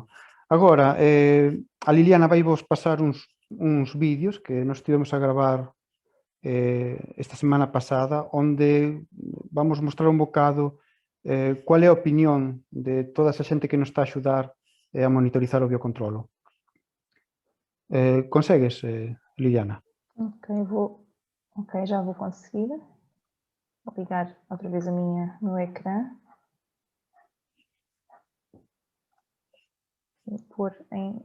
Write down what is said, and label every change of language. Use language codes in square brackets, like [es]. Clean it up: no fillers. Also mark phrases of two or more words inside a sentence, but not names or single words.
[gl] Agora, a Liliana vai vos pasar uns vídeos que nos estivemos a gravar esta semana pasada, onde vamos mostrar un bocado cual é a opinión de toda esa xente que nos está a axudar a monitorizar o biocontrolo. Consegues, Liliana? [pt] Ok, já vou conseguir. Vou ligar outra vez a minha no ecrã. Vou pôr em...